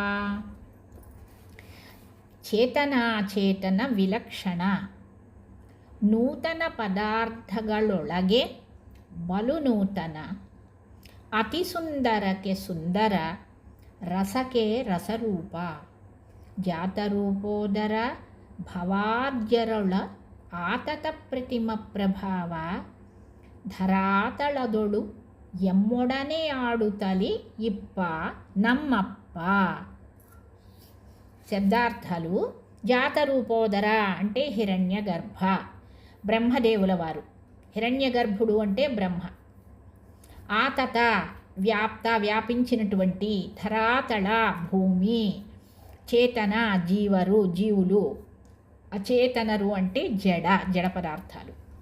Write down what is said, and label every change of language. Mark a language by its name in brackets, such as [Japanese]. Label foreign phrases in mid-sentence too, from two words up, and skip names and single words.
[Kannada] ಚೇತನ ವಿಲಕ್ಷಣ ನೂತನ ಪದಾರ್ಥಗಳೊಳಗೆ ಬಲು ನೂತನ ಅತಿ ಸುಂದರಕ್ಕೆ ಸುಂದರ ರಸಕ್ಕೆ ರಸರೂಪ. ಜಾತರೂಪೋದರ ಭವಾರ್ಜರಳ ಆತತ ಪ್ರತಿಮ ಪ್ರಭಾವ ಧರಾತಳದೊಳು ಎಮ್ಮೊಡನೆ ಆಡುತ್ತಲಿ ಇಪ್ಪ ನಮ್ಮಪ್ಪ. [Telugu] శబ్దార్థాలు. జాతరూపోదర అంటే హిరణ్య గర్భ, బ్రహ్మదేవుల వారు. హిరణ్య గర్భుడు అంటే బ్రహ్మ. ఆతత వ్యాపించినటువంటి, ధరాతళ భూమి, చేతన జీవులు, అచేతనరు అంటే జడ పదార్థాలు.